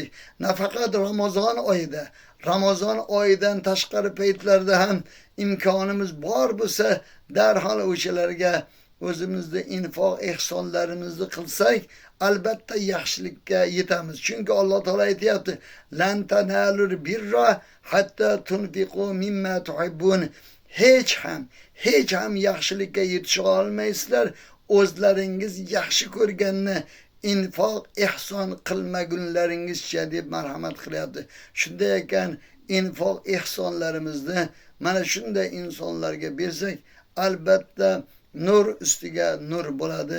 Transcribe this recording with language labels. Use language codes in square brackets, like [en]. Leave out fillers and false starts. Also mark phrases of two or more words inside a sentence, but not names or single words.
[uz] Nafaqat Ramazon oyidan tashqari paytlarda ham imkonimiz bor bo'lsa, darhol o'shalarga o'zimizni infoq ehsonlarimizni qilsak, albatta yaxshilikka yetamiz. Chunki Alloh taolo aytayapti: [ar] "لن تنالوا البر حتى تنفقوا مما تحبون." [uz] Hech ham yaxshilikka yetisha olmaysizlar o'zlaringiz yaxshi ko'rganni infoq ihson qilmagunlaringizcha deb marhamat qilyapti. Shunday ekan, infoq ihsonlarimizni mana shunday insonlarga bersak, albatta nur ustiga nur bo'ladi.